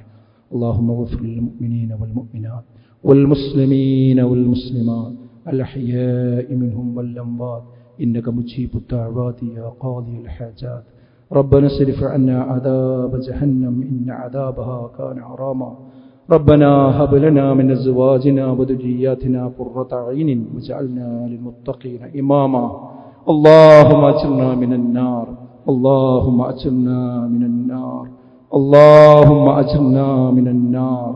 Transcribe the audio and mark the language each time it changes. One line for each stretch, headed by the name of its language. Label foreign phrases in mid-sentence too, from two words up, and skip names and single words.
Arabic: اللهم اغفر للمؤمنين والمؤمنات والمسلمين والمسلمات الأحياء منهم والأموات إنك مجيب الدعوات يا قاضي الحاجات. ربنا اصرف عنا عذاب جهنم إن عذابها كان حراما. ربنا هب لنا من أزواجنا وذرياتنا قرة أعين واجعلنا للمتقين إماما. اللهم أجرنا من النار، اللهم أجرنا من النار، اللهم أجرنا من النار.